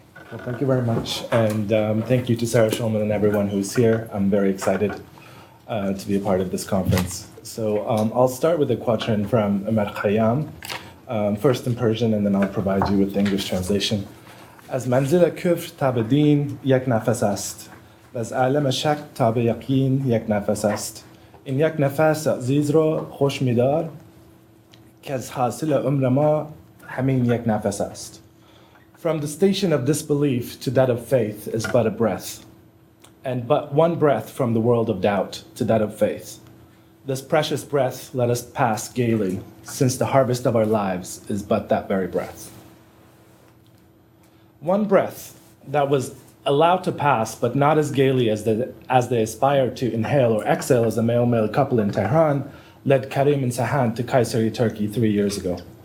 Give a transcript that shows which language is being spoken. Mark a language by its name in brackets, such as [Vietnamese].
[English] Well, thank you very much, and thank you to Sarah Schulman and everyone who's here. I'm very excited to be a part of this conference. So I'll start with a quatrain from Emrah Khayyam, first in Persian, and then I'll provide you with the English translation. [Persian] از منزل کفر تا به دین یک نفس است و از عالم شک تا به یقین یک نفس است. این یک نفس عزیز رو خوش می‌دار که از حاصل عمر ما همین یک نفس است. [English] From the station of disbelief to that of faith is but a breath. and but one breath from the world of doubt to that of faith. This precious breath let us pass gaily, since the harvest of our lives is but that very breath. One breath that was allowed to pass, but not as gaily as they aspired to inhale or exhale as a male-male couple in Tehran, led Karim and Sahan to Kayseri, Turkey 3 years ago.